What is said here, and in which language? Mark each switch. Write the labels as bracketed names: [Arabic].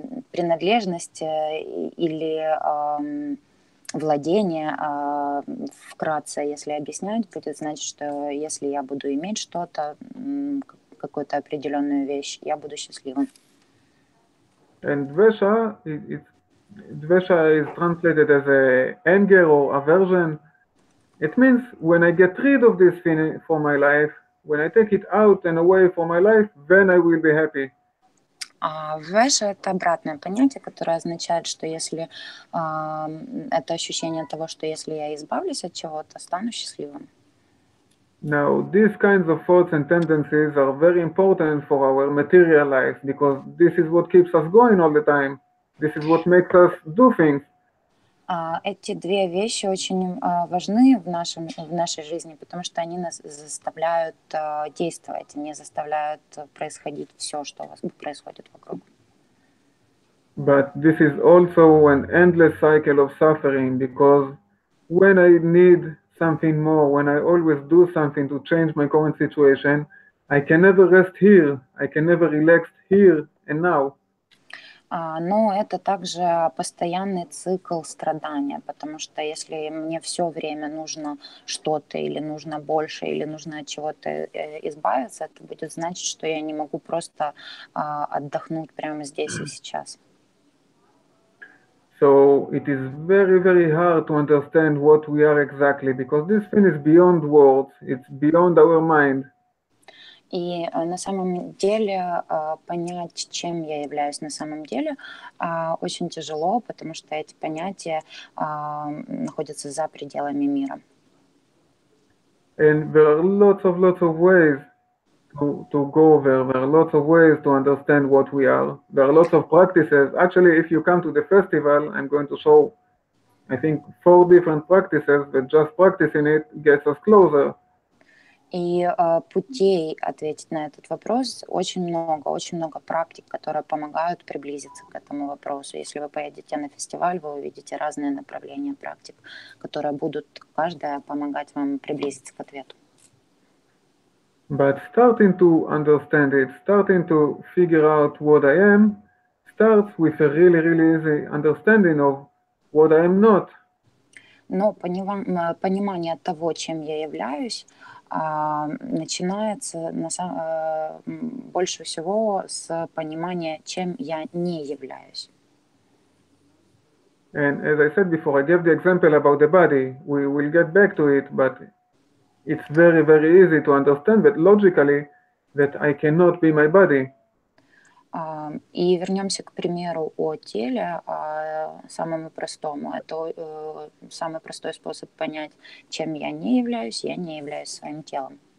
[Russian] Принадлежность или владение, вкратце, если объяснять, будет значить, что если я буду иметь что-то, какую-то определенную вещь, я буду счастливым. [English] And dvesha is translated as a anger or aversion. It means when I get rid of this thing from my life, when I take it out and away from my life, then I will be happy. [Russian] Веша — это обратное понятие, которое означает, что если это ощущение того, что если я избавлюсь от чего-то, стану счастливым. [English] Now, these kinds of thoughts and tendencies are very important for our material life because this is what keeps us going all the time. This is what makes us do things. [Russian] Эти две вещи очень важны в нашей жизни, потому что они нас заставляют действовать, они заставляют происходить все, что происходит вокруг. [English] But this is also an endless cycle of suffering because when I need something more, when I always do something to change my current situation, I can never rest here, I can never relax here and now. [Russian] Но это также постоянный цикл страдания, потому что если мне все время нужно что-то, или нужно больше, или нужно от чего-то избавиться, это будет значить, что я не могу просто отдохнуть прямо здесь и сейчас. [English] So it is very, very hard to understand what we are exactly, because this thing is beyond words, it's beyond our mind. [Russian] И на самом деле понять, чем я являюсь на самом деле, очень тяжело, потому что эти понятия находятся за пределами мира. [English] And there are lots of ways to go there. There are lots of ways to understand what we are. There are lots of practices. Actually, if you come to the festival, I'm going to show, I think, 4 different practices that just practicing it gets us closer. [Russian] И путей ответить на этот вопрос очень много практик, которые помогают приблизиться к этому вопросу. Если вы поедете на фестиваль, вы увидите разные направления практик, которые будут каждая помогать вам приблизиться к ответу. [English] But starting to understand it, starting to figure out what I am, starts with a really, really easy understanding of what I am not. [Russian] Но понимание того, чем я являюсь, начинается больше всего с понимания, чем я не являюсь. [English] And as I said before, I gave the example about the body. We will get back to it, but it's very, very easy to understand that logically that I cannot be my body. [Russian] И вернемся к примеру о теле, самому простому. Это самый простой способ понять, чем я не являюсь своим телом.